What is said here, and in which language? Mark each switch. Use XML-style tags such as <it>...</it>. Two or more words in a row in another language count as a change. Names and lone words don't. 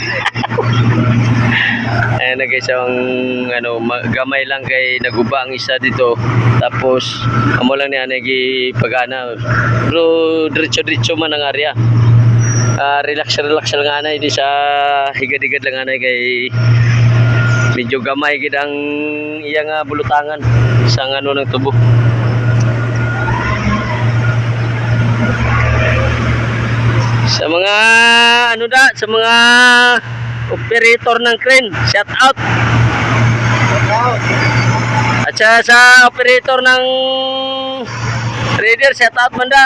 <hil>Ayan na guys, ang ano, gamay lang kay naguba ang isa dito. Tapos amo lang niya nagipagana. Pero diretso man ang area. Relax lang anay di sa higad-higad lang anay kay medyo gamay gid ang iyang bulutangan sa ano ng tubo.</hil> <tl>Sa mga sa mga operator ng crane,</tl> <en>shout out.</en> <tl>At sa operator ng trader,</tl> <en>shout out</en> <tl>manda.</tl>